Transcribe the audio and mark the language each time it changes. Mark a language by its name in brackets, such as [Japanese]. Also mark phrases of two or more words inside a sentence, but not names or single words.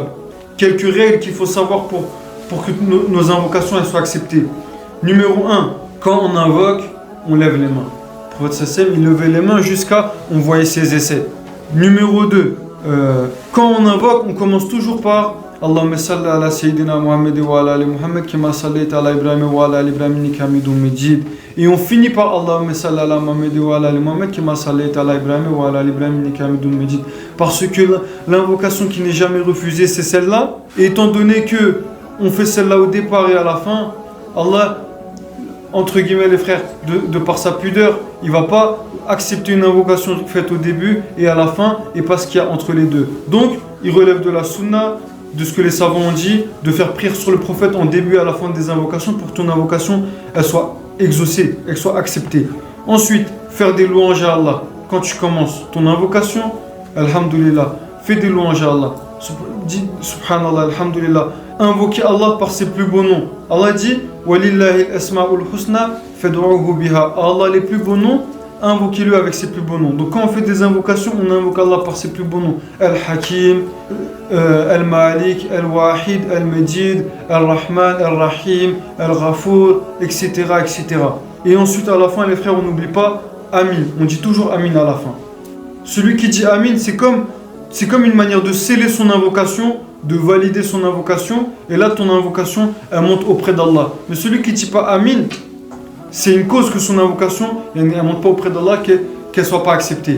[French] Quelques règles qu'il faut savoir pour que nos invocations elles soient acceptées. Numéro 1, quand on invoque, on lève les mains. Le prophète Sassem, il levait les mains jusqu'à on voyait ses essais. Numéro 2, quand on invoque, on commence toujours par [Arabic] اللهم صل على سيدنا محمد وعلى آل محمد كما صليت على إبراهيم وعلى آل إبراهيم إنك حميد مجيد. [French] Et on finit par [Arabic] اللهم صل على محمد وعلى آل محمد كما صليت على إبراهيم وعلى آل إبراهيم إنك حميد مجيد. [French] Parce que l'invocation qui n'est jamais refusée, c'est celle-là. Et étant donné que on fait celle-là au départ et à la fin, Allah, entre guillemets les frères, de par sa pudeur, il ne va pas accepter une invocation faite au début et à la fin, et pas ce qu'il y a entre les deux. Donc, il relève de la sunna, de ce que les savants ont dit, de faire prière sur le prophète en début et à la fin des invocations pour que ton invocation elle soit exaucée, elle soit acceptée. Ensuite, faire des louanges à Allah. Quand tu commences ton invocation, alhamdulillah, fais des louanges à Allah. Dis [Arabic] سبحان الله، الحمد لله. [French] Invoquer Allah par ses plus beaux noms. [Arabic] Allah dit ولله الأسماء الحسنى فادعوه بها. [French] Allah les plus beaux noms, invoquez-le avec ses plus beaux noms. Donc quand on fait des invocations, on invoque Allah par ses plus beaux noms. Al-Hakim, Al-Malik, Al-Wahid, Al-Majid, Al-Rahman, Al-Rahim, Al-Ghafour, etc., etc. Et ensuite à la fin, les frères, on n'oublie pas Amin. On dit toujours Amin à la fin. Celui qui dit Amin, c'est comme une manière de sceller son invocation, de valider son invocation, et là ton invocation elle monte auprès d'Allah. Mais celui qui ne dit pas Amin, c'est une cause que son invocation elle ne monte pas auprès d'Allah, qu'elle ne soit pas acceptée.